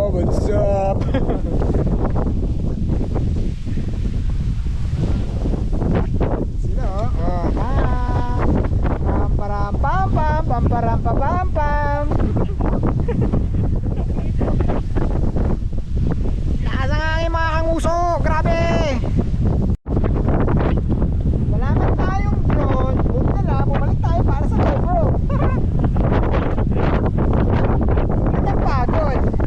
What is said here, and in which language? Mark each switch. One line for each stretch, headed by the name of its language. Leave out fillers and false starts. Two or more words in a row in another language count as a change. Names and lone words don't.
English: What's up?
Filipino: Sila oh. Pam param pam pam pam param pam pam pam. Lakas ang hangin mga kanguso. Grabe. Wala man tayong drone. Buti na lang, bumalik tayo para sa GoPro. Ang pagod.